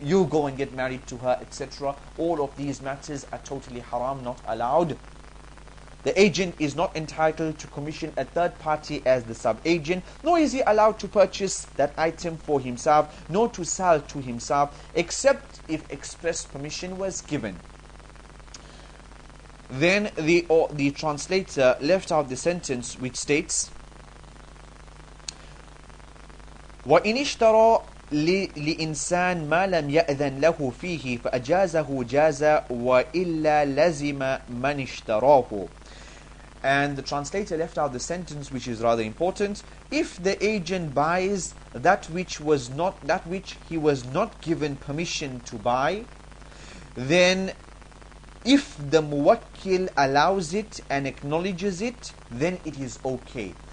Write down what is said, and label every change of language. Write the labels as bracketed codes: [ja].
[en] You go and get married to her, etc. All of these matters are totally haram, not allowed. The agent is not entitled to commission a third party as the sub-agent, nor is he allowed to purchase that item for himself, nor to sell to himself, except if express permission was given. Then the translator left out the sentence which states, [ar] وَإِنِ اشْتَرَى لإنسان ما لم يأذن له فيه فأجازه جاز وإلا لزم من اشتراه. [en] And the translator left out the sentence which is rather important. If the agent buys that which he was not given permission to buy, then if the muwakkil allows it and acknowledges it, then it is okay.